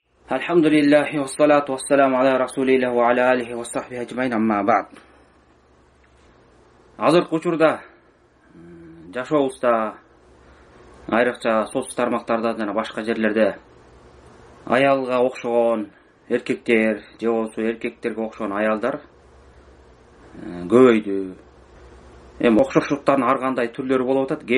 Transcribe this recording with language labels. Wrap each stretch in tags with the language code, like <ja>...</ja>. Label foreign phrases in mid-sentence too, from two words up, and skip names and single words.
<ar>الحمد لله والصلاة والسلام على رسول الله وعلى آله وصحبه أجمعين أما بعد.</ar> <ky>Azırkı учурда жашообузда айрыкча социалдык тармактарда жана башка жерлерде аялга окшогон эркектер же болбосо эркектерге окшогон аялдар көбөйдү. Эми окшоштуктардын ар кандай түрлөрү болуп атат.</ky>